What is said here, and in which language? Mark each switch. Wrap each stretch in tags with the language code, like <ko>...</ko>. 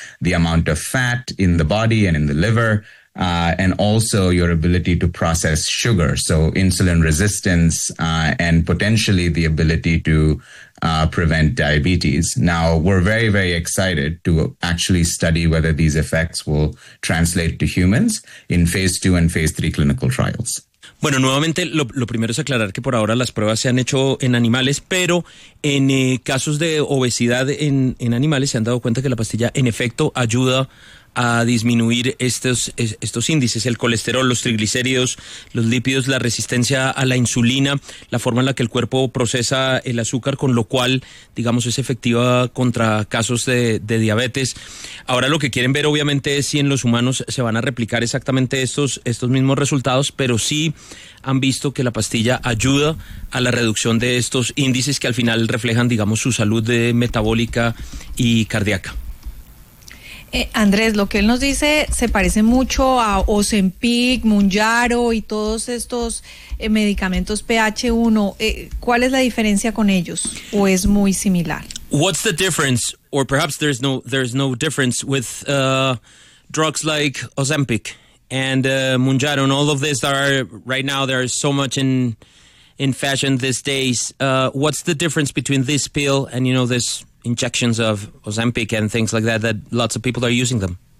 <en>the amount of fat in the body and in the liver, and also your ability to process sugar. So insulin resistance and potentially the ability to prevent diabetes. Now, we're very, very excited to actually study whether these effects will translate to humans in phase 2 and phase 3 clinical trials.</en> <es>Bueno, nuevamente, lo primero es aclarar que por ahora las pruebas se han hecho en animales, pero en casos de obesidad en animales se han dado cuenta que la pastilla, en efecto, ayuda a disminuir estos índices, el colesterol, los triglicéridos, los lípidos, la resistencia a la insulina, la forma en la que el cuerpo procesa el azúcar, con lo cual, digamos, es efectiva contra casos de diabetes. Ahora lo que quieren ver, obviamente, es si en los humanos se van a replicar exactamente estos mismos resultados, pero sí han visto que la pastilla ayuda a la reducción de estos índices que al final reflejan, digamos, su salud metabólica y cardíaca. Andrés, lo que él nos dice se parece mucho a Ozempic, Mounjaro y todos estos medicamentos PH1. ¿Cuál es la diferencia con ellos o es muy similar?</es> <en>What's the difference, or perhaps there's no difference with drugs like Ozempic and Mounjaro and all of this that are right now, there is so much in fashion these days. What's the difference between this pill and, you know, this injections of Ozempic and things like that, that lots of people are using them?</en>